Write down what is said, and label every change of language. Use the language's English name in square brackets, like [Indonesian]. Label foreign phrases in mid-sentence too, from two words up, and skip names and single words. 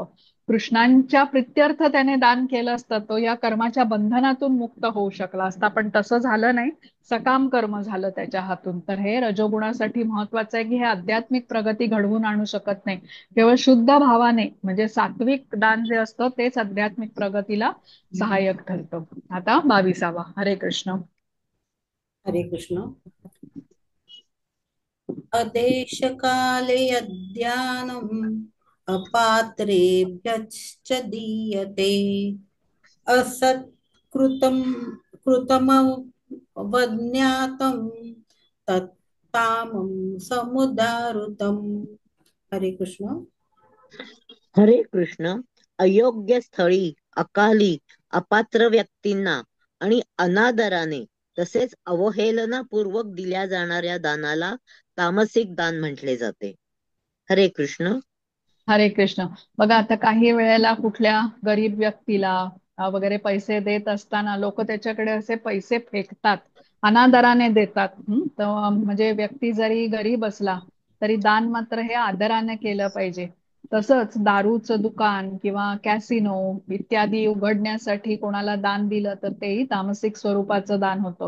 [Marathi] कृष्णांच्या प्रित्यर्थ त्याने दान केलं असतं, तो या कर्माच्या बंधनातून मुक्त होऊ शकला असता, पण तसं झालं नाही. सकाम कर्म झालं त्याच्या हातून. तर हे रजोगुणासाठी महत्वाचं आहे की हे आध्यात्मिक प्रगती घडवून आणू शकत नाही. केवळ शुद्ध भावाने म्हणजे सात्विक दान जे असतं तेच आध्यात्मिक प्रगतीला सहाय्यक ठरतं. आता 22वा. हरे कृष्ण. हरे कृष्ण. [Sanskrit] अदेशकाले अज्ञानम् अपात्रेभ्यश्च दीयते असत्कृतं कृतमवज्ञातं तत्तामं समुदारुतम्. [Marathi] हरे कृष्ण. हरे कृष्ण. अयोग्य स्थळी, अकाली, अपात्र व्यक्तींना आणि अनादराने तसेच अवहेलनापूर्वक दिल्या जाणाऱ्या दानाला तामसिक दान म्हटले जाते. हरे कृष्ण. हरे कृष्ण. बघा आता काही वेळेला कुठल्या गरीब व्यक्तीला वगैरे पैसे देत असताना लोक त्याच्याकडे असे पैसे फेकतात, अनादराने देतात. तर म्हणजे व्यक्ती जरी गरीब असला तरी दान मात्र हे आदराने केलं पाहिजे. तसंच दारूचं दुकान किंवा कॅसिनो इत्यादी उघडण्यासाठी कोणाला दान दिलं तर तेही तामसिक स्वरूपाचं दान होतं.